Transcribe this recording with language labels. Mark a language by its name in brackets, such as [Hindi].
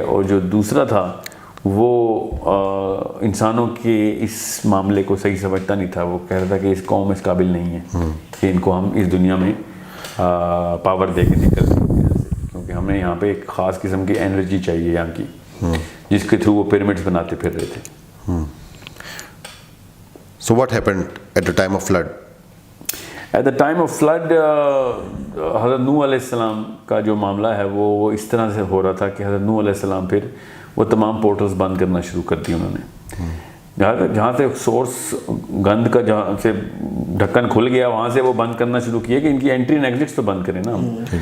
[Urdu] اور جو دوسرا تھا وہ انسانوں کے اس معاملے کو صحیح سمجھتا نہیں تھا. وہ کہہ رہا تھا کہ اس قوم اس قابل نہیں ہے کہ ان کو ہم اس دنیا میں پاور دے کے نکل سکتے ہیں, کیونکہ ہمیں یہاں پہ ایک خاص قسم کی انرجی چاہیے یہاں کی, جس کے تھرو وہ پیرامڈس بناتے پھر رہے تھے. [English] So what happened at the time of flood? [Urdu] At the time of flood, حضرت نوح علیہ السلام کا جو معاملہ ہے وہ اس طرح سے ہو رہا تھا کہ حضرت نوح علیہ السلام پھر وہ تمام پورٹلز بند کرنا شروع کر دی انہوں نے. جہاں سے سورس گند کا جہاں سے ڈھکن کھل گیا وہاں سے وہ بند کرنا شروع کیے کہ ان کی انٹری اینڈ ایگزٹس تو بند کریں نا ہم.